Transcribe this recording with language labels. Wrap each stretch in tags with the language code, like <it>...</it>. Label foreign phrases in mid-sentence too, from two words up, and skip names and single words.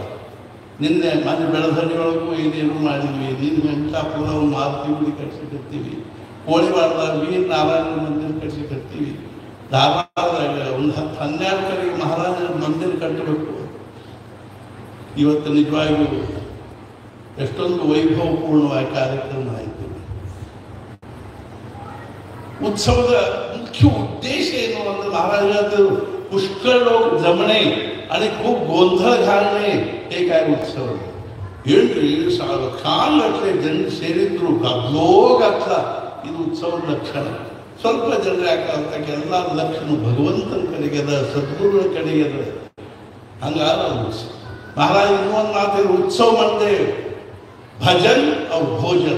<kn>ನಿನ್ನೆ ಮನೆ ಬೆಳಧಣಿಯೊಳಗೂ ಏನೇನು ಮಾಡಿದ್ವಿ, ನಿನ್ನ ವೆಂಕಟಾಪುರ ಮಾರುತಿ ಗುಡಿ ಕಟ್ಟಿಸಿರ್ತೀವಿ, ಕೋಳಿವಾಡದಾಗ ವೀರ ನಾರಾಯಣ ಮಂದಿರ ಕಟ್ಟಿಸಿರ್ತೀವಿ, ಧಾರವಾಡದಾಗ ಒಂದು 10-12 ಕಡೆಗೆ ಮಹಾರಾಜರ ಮಂದಿರ ಕಟ್ಟಬೇಕು. ಇವತ್ತು ನಿಜವಾಗಿಯೂ ಎಷ್ಟೊಂದು ವೈಭವಪೂರ್ಣವಾಗಿ ಕಾರ್ಯಕ್ರಮ ಆಯಿತು. ಉತ್ಸವದ ಮುಖ್ಯ ಉದ್ದೇಶ ಏನು ಅಂದ್ರೆ</kn> <mr>महाराजांचं पुष्कळ लोक जमणे आणि खूप गोंधळ घालणे हे काय उत्सव</mr> <kn>ಏನ್ರಿ ಕಾಲಗಟ್ಟಲೆ ಜನ ಸೇರಿದ್ರು ಗದ್ದೋಗತ್ತ. ಇದು ಉತ್ಸವದ ಲಕ್ಷಣ. ಸ್ವಲ್ಪ ಜನರು ಯಾಕಂತ ಎಲ್ಲ ಲಕ್ಷಣ ಭಗವಂತನ ಕಡೆಗೆದ, ಸದ್ಗುರುಗಳ ಕಡೆಗೆದ. ಹಂಗಾರ ಉತ್ಸವ. ಮಹಾರಾಜ ಇನ್ನೊಂದು ಮಾತು, ಉತ್ಸವ ಮಂಡೆ ಭಜನ್ ಅವ್ರ ಭೋಜನ.</kn>